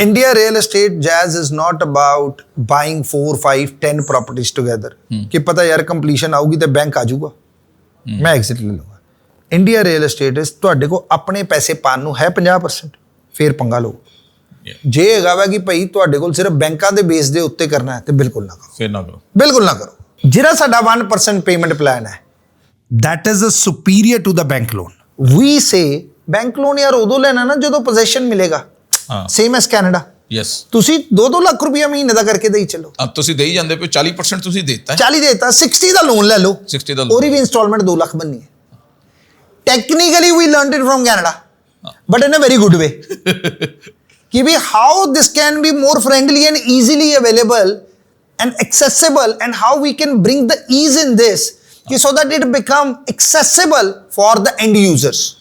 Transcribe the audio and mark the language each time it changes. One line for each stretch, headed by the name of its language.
English: India real estate jazz is not about buying 4, 5, 10 properties together
Punjabi: ਕਿ ਪਤਾ ਯਾਰ completion ਆਊਗੀ ਤੇ ਬੈਂਕ ਆ ਜਾਊਗਾ ਮੈਂ ਐਗਜ਼ਿਟ ਲੈ ਲਵਾਂਗਾ। ਇੰਡੀਆ ਰੀਅਲ ਏਸਟੇਟ ਇਸ ਤੁਹਾਡੇ ਕੋਲ ਆਪਣੇ ਪੈਸੇ ਪਾਣ ਨੂੰ ਹੈ 50%, ਫੇਰ ਪੰਗਾ ਲਓ। ਜੇ ਹੈਗਾ ਵਾ ਕਿ ਭਾਈ ਤੁਹਾਡੇ ਕੋਲ ਸਿਰਫ ਬੈਂਕਾਂ ਦੇ ਬੇਸ ਦੇ ਉੱਤੇ ਕਰਨਾ ਹੈ ਤੇ ਬਿਲਕੁਲ ਨਾ ਕਰੋ, ਫੇਰ ਨਾ ਕਰੋ ਬਿਲਕੁਲ ਨਾ ਕਰੋ। ਜਿਹੜਾ ਸਾਡਾ 1% ਪੇਮੈਂਟ ਪਲਾਨ ਹੈ,
English: That is a superior to the bank loan.
Punjabi: We say bank loan ਯਾਰ ਉਦੋਂ ਲੈਣਾ ਨਾ ਜਦੋਂ ਪੋਜੀਸ਼ਨ ਮਿਲੇਗਾ। ਹਾਂ
English: same as Canada, yes
Punjabi: ਤੁਸੀਂ 2-2 ਲੱਖ ਰੁਪਇਆ ਮਹੀਨੇ ਦਾ ਕਰਕੇ ਦੇਈ ਚੱਲੋ। ਅਬ ਤੁਸੀਂ ਦੇਈ ਜਾਂਦੇ ਪਏ 40% ਤੁਸੀਂ ਦੇਤਾ 40 ਦੇਤਾ, 60 ਦਾ ਲੋਨ ਲੈ ਲਓ, 60 ਦਾ ਉਹਦੀ ਵੀ ਇੰਸਟਾਲਮੈਂਟ 2 ਲੱਖ ਬਣਨੀ ਹੈ।
English: technically we learned it from Canada but in a very good way ਕਿ we how this can be more friendly and easily available and accessible and how we can bring the ease in this ਕਿ so that it become accessible for the end users